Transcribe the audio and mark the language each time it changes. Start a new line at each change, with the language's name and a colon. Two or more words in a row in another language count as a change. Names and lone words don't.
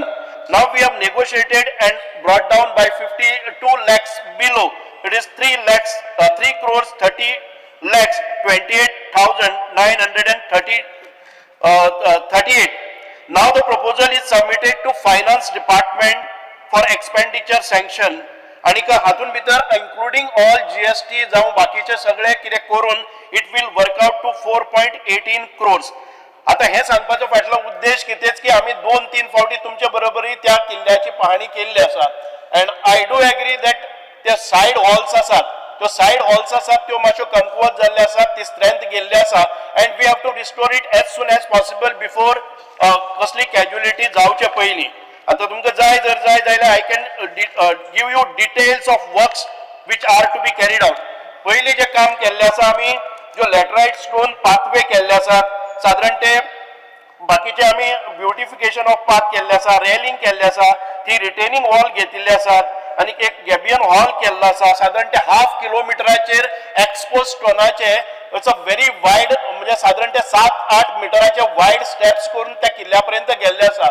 English: Now we have negotiated and brought down by 52 lakhs below. It is 3 crores 30 lakhs 28,930 38. Now the proposal is submitted to Finance Department for expenditure sanction.
Konkani: आणि हातून भितर
English: including all GST
Konkani: जावं बाकीचे सगळे कितें करून
English: it will work out to 4.18 crores.
Konkani: आता हे सांगपाचो फाटलो उद्देश कितेंच की आम्ही 2-3 फावटी तुमचे बरोबरी त्या किल्ल्याची पाहणी केल्ली आसा
English: and I do agree that
Konkani: ते
English: side halls
Konkani: आसात त्यो
English: side halls
Konkani: आसात त्यो मातश्यो कमकुवत जाल्ले आसात ती स्ट्रेंथ गेल्ली आसा
English: and we have to restore it as soon as possible before
Konkani: कसली कॅज्युलिटी जावचे पयलीं. आता तुमकां जाय जाल्यार
English: I can give you details of works which are to be carried out.
Konkani: पयलीं जे काम केल्लें आसा आमी ज्यो
English: laterite stone pathway
Konkani: केल्ले आसात साधारण ते बाकीचे आमी
English: beautification of path
Konkani: केल्ले आसा रेलिंग केल्ले आसा ती
English: retaining wall
Konkani: घेतिल्ले आसात आनी एक
English: gabion hall
Konkani: केल्लो आसा साधारण ते 1/2 किलोमिटराचेर एक्सपोज स्टोनाचे
English: it's a very wide
Konkani: म्हणजे साधारण ते 7-8 मिटराचे
English: wide steps
Konkani: करून त्या किल्ल्यापर्यंत गेल्ले आसा.